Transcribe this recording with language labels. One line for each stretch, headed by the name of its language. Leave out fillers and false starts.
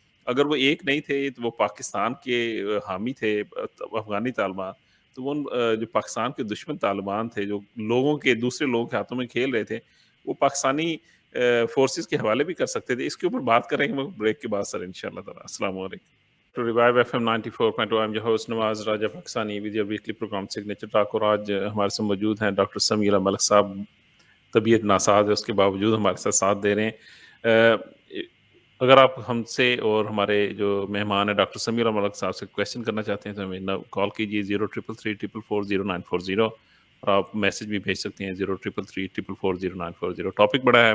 Urdu: اگر وہ ایک نہیں تھے تو وہ پاکستان کے حامی تھے افغانی طالبان، تو وہ جو پاکستان کے دشمن طالبان تھے جو لوگوں کے دوسرے لوگوں کے ہاتھوں میں کھیل رہے تھے، وہ پاکستانی فورسز کے حوالے بھی کر سکتے تھے. اس کے اوپر بات کریں گے بریک کے بعد سر انشاءاللہ تعالی. السلام علیکم.
English: To Revive FM 94.2, I'm your host Nawaz Raja Pakistani with your weekly program Signature Talk.
Urdu: اور آج ہمارے ساتھ موجود ہیں ڈاکٹر سمیرہ ملک صاحب. طبیعت ناساز ہے، اس کے باوجود ہمارے ساتھ دے رہے ہیں. اگر آپ ہم سے اور ہمارے جو مہمان ہیں ڈاکٹر سمیرہ ملک صاحب سے کویشچن کرنا چاہتے ہیں تو ہمیں کال کیجیے 0333440940 اور آپ میسج بھی بھیج سکتے ہیں 0333440940. ٹاپک بڑا ہے.